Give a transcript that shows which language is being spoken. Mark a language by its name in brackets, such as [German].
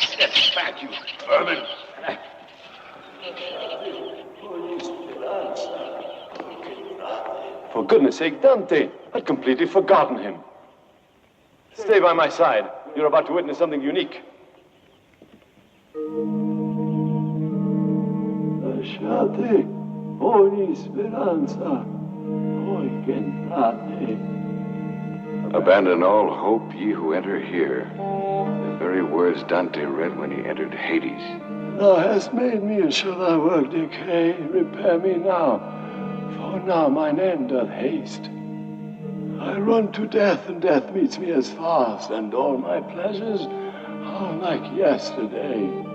[English] Get back, you vermin! For goodness sake, Dante! I'd completely forgotten him. Stay by my side. You're about to witness something unique. [Italian] Lasciate ogni speranza, voi che entrate. [English] Abandon all hope, ye who enter here. The very words Dante read when he entered Hades. Thou hast made me, and shall thy work decay? Repair me now, for now mine end doth haste. I run to death, and death meets me as fast, and all my pleasures are like yesterday.